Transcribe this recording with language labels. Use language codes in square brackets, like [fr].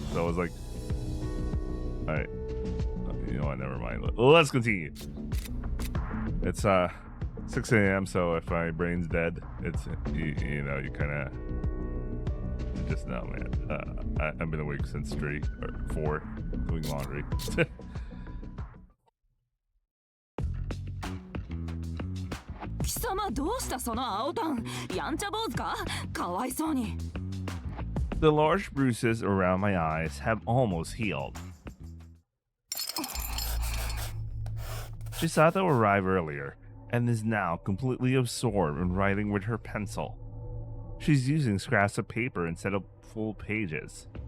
[en] So I was like, alright, you know what, never mind. Let's continue. It's 6 a.m, so if my brain's dead, it's, you know, you kind of just now, man. I've been awake since 3 or 4 doing laundry. [ja] 貴様どうしたその青タンやんちゃ坊主かかわいそうに [en] The large bruises around my eyes have almost healed. Chisato arrived earlier and is now completely absorbed in writing with her pencil. She's using scraps of paper instead of full pages.